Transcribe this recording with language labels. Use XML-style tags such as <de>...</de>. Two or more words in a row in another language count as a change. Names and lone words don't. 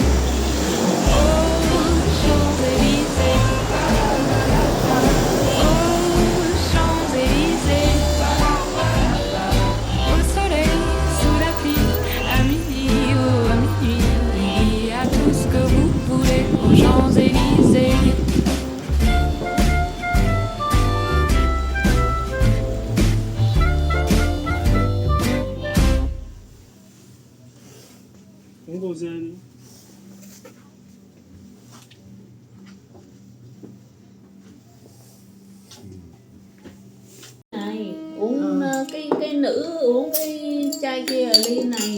<fr>Oh, Champs-Élysées, oh, Champs-Élysées, au soleil, sous la pluie, à midi ou à minuit, à tout ce que vous voulez aux Champs-Élysées.</fr> <vi>Uống cô dê đi. Này, uống cái nữ uống cái chai kia ở ly này.</vi>